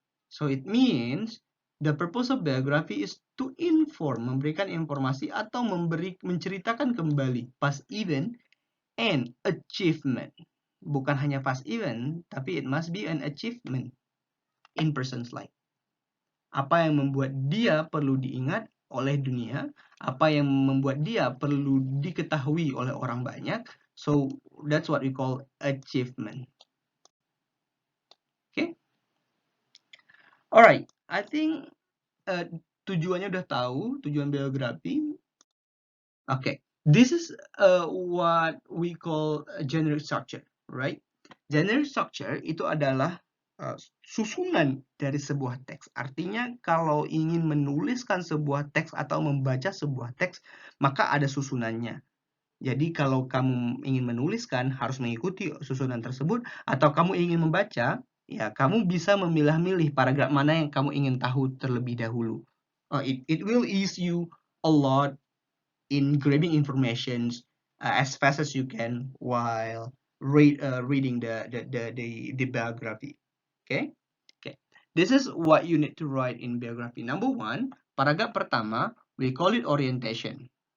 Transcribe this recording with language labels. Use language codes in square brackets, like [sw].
[en] So it means the purpose of biography is to inform, [id] memberikan informasi atau menceritakan kembali [en] past event and achievement. [id] Bukan hanya [en] past event, tapi it must be an achievement in person's life. [id] Apa yang membuat dia perlu diingat oleh dunia, apa yang membuat dia perlu diketahui oleh orang banyak. [en] So that's what we call achievement. Okay? Alright, I think [id] tujuannya udah tahu, tujuan biografi. [en] Okay, this is what we call a generic structure, right? [id] Generic structure itu adalah susunan dari sebuah teks. Artinya kalau ingin menuliskan sebuah teks atau membaca sebuah teks, maka ada susunannya. Jadi kalau kamu ingin menuliskan harus mengikuti susunan tersebut, atau kamu ingin membaca, ya kamu bisa memilah-milih paragraf mana yang kamu ingin tahu terlebih dahulu. [en] It will ease you a lot in grabbing information as fast as you can while reading the biography. Okay? Okay. This is what you need to write in biography. Number one, [id] paragraf pertama, [en] we call it orientation.